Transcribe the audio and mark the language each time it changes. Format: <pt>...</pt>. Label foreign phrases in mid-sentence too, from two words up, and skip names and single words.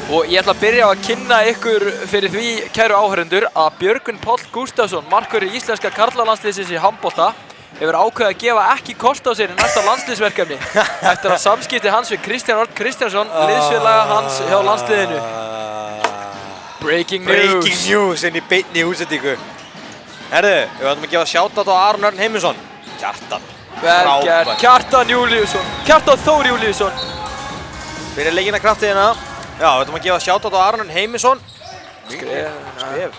<is>Og ég ætla að byrja á að kynna ykkur fyrir því, kæru áhörendur, að Björgvin Páll Gústafsson, markvörður íslenska karlalandsliðsins í handbolta, hefur ákveðið að gefa ekki kost á sér í næsta landsliðsverkefni eftir að samskipti hans við Kristján Örn Kristjánsson, liðsfélaga hans hjá landsliðinu.</is> <en>Breaking news. Breaking news</en> <is>inn í beinni útsendingu. Herðu, við ætlum að gefa shoutout á Aron Örn Heimisson. Kjartan. Vel gert. Kjartan Júlíusson. Kjartan Þór Júlíusson. Fyrir leikina kraftið hérna. Já, við ætlum að gefa shoutout á Aron Örn Heimisson. Skref.</is>